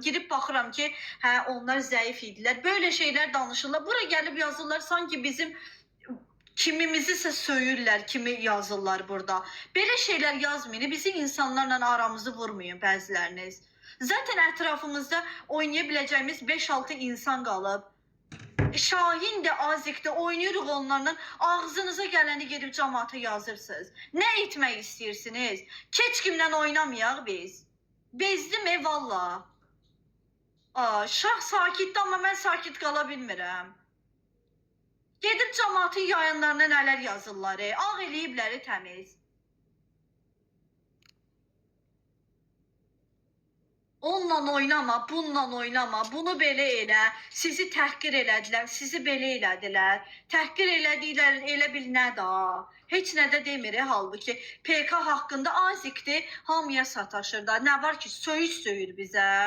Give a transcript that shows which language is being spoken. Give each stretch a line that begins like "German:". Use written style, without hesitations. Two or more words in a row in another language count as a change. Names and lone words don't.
Azerbaijani: Girib baxıram ki, onlar zəif idilər.
Turkish: Böyle şeyler
Azerbaijani: danışırlar. Bura gəlib yazırlar sanki bizim kimimizi ise söyürlər, kimi yazırlar burada. Belə şeyler yazmayın. Bizi insanlarla aramızı vurmayın bəziləriniz. Zaten ətrafımızda oynayabileceğimiz 5-6 insan qalıb.
Turkish: Şahin de Azik de oynuyoruz onlarla. Ağzınıza geleni gelip cemaate yazırsınız. Ne etmek istiyorsunuz?
Azerbaijani: Keç kimden oynamayaq biz.
Turkish: Bezdim valla.
Azerbaijani: Şah sakitdi
Turkish: ama ben
Azerbaijani: sakit qala bilmirəm. Gedib cemaatın yayınlarına nələr yazırlar. Ağ eləyibləri təmiz. Onunla oynama, bununla oynama, bunu belə elə, sizi təhqir elədilər, sizi belə elədilər, təhqir elədilər, elə bil nə da, heç nə də demir, halbuki PK haqqında azikdir, hamıya sataşır da, nə var ki, söyür bizə.